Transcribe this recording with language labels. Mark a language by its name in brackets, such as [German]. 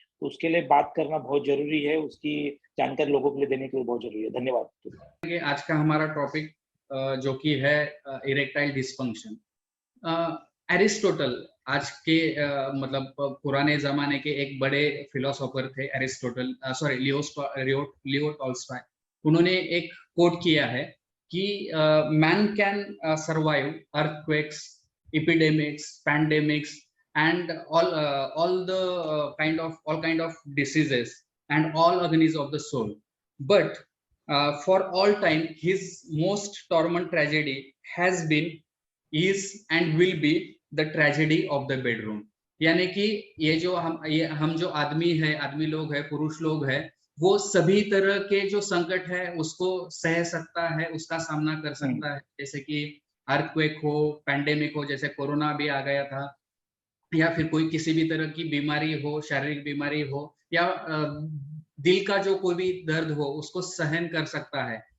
[Hindi] तो उसके लिए बात करना बहुत जरूरी है, उसकी जानकारी लोगों के लिए देने के लिए बहुत जरूरी है। धन्यवाद। आज का हमारा टॉपिक जो कि है इरेक्टाइल डिस्फंक्शन। एरिस्टोटल आज के मतलब पुराने जमाने के एक बड़े फिलोसोफर थे एरिस्टोटल, सॉरी लियो टॉल्स्टॉय। उन्होंने एक कोट किया है कि [English] Man can survive earthquakes, epidemics, pandemics and all kind of diseases and all agonies of the soul, but for all time his most torment tragedy has been, is and will be the tragedy of the bedroom। [Hindi] यानी कि ये हम जो आदमी है, आदमी लोग है, पुरुष लोग है, वो सभी तरह के जो संकट है उसको सह सकता है, उसका सामना कर सकता है। जैसे कि अर्थक्वेक हो, पैंडेमिक हो, जैसे कोरोना भी आ गया था, या फिर कोई किसी भी तरह की बीमारी हो, शारीरिक बीमारी हो, या दिल का जो कोई भी दर्द हो, उसको सहन कर सकता है।